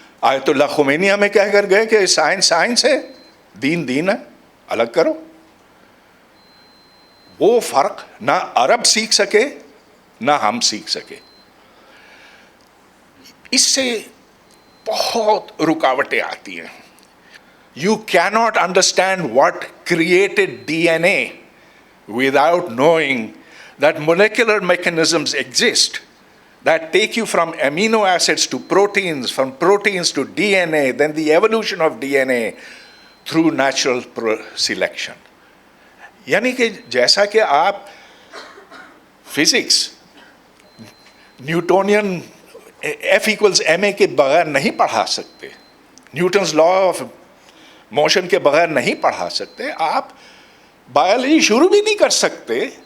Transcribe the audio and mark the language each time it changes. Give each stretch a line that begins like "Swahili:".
Urdu: آیت اللہ خمینی ہمیں کہہ کر گئے کہ سائنس ہے، دین ہے، الگ کرو. وہ فرق نہ عرب سیکھ سکے نہ ہم سیکھ سکے. اس سے بہت رکاوٹیں آتی ہیں.
English: You cannot understand what created DNA without knowing that molecular mechanisms exist that take you from amino acids to proteins, from proteins to DNA, then the evolution of DNA through natural selection.
Urdu: یعنی کہ جیسا کہ آپ physics Newtonian F=ma کے بغیر نہیں پڑھا سکتے, نیوٹنز لا آف موشن کے بغیر نہیں پڑھا سکتے, آپ بایولوجی شروع بھی نہیں کر سکتے.